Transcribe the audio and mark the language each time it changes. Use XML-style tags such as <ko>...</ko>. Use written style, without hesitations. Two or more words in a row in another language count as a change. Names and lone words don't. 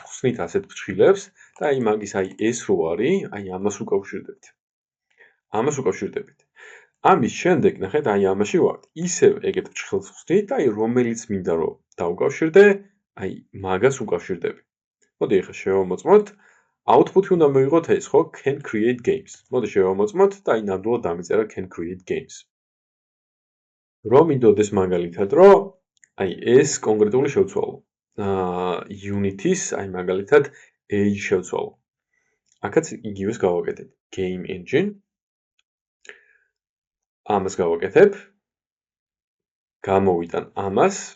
<ka>ხსნით ასეთ ფრჩხილებს და აი მაგის აი ეს რო არის, აი ამას უკავშირდებთ. ამის შემდეგ ნახეთ აი ამაში ვართ. ისევ ეგეთ ფრჩხილს ხსნით და აი რომელიც მინდა რომ დავუკავშირდე, აი მაგას უკავშირდები. მოდი ახლა შევამოწმოთ. Output-ი უნდა მივიღოთ ეს, ხო?</ka> <en>Can create games.</en> <ka>მოდი შევამოწმოთ და აი ნამდვილად დამიწერა</ka> <en>can create games.</en> <ka>რომ მინდოდეს მაგალითად, რომ აი ეს კონკრეტული შევცვალო. Unity-ის აი მაგალითად age შევცვალო. აქაც იგივეს გავაკეთებ.</ka> <en>Game engine.</en> <ka>ამას გავაკეთებ. გამოვიტან ამას.</ka>